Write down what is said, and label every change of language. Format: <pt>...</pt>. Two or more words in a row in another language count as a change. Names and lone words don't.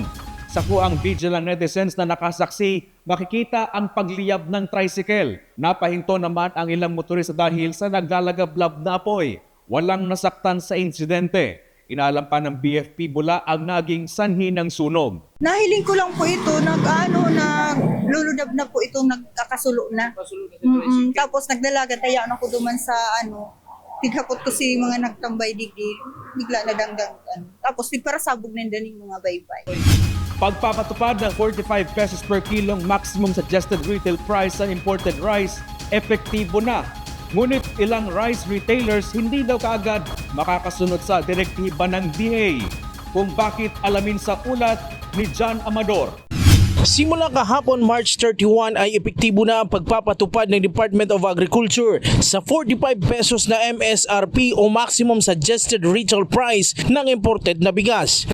<tl>Sa kuang video ng netizens na nakasaksi, makikita ang pagliyab ng tricycle. Napahinto naman ang ilang motorista dahil sa naglalagablab na apoy. Walang nasaktan sa insidente. Inalam pa ng BFP Bula ang naging sanhi ng sunog.</tl> <bik>Nahiling ko lang po ito, nagluludab na po itong nagkakasulo na. Tapos nagdalaga, tayaan ako duman sa tighakot ko si mga nagtambay digdi, bigla na danggang. Tapos parasabog na daning mga baybay.</bik> <tl>Pagpapatupad ng 45 pesos per kilong</tl> <en>maximum suggested retail price</en> <tl>sa imported rice, epektibo na. Ngunit ilang</tl> <en>rice retailers</en> <tl>hindi daw kaagad makakasunod sa direktiba ng DA. Kung bakit alamin sa ulat ni John Amador. Simula kahapon March 31 ay epektibo na ang pagpapatupad ng Department of Agriculture sa 45 pesos na MSRP o</tl> <en>maximum suggested retail price</en> <tl>ng imported na bigas.</tl>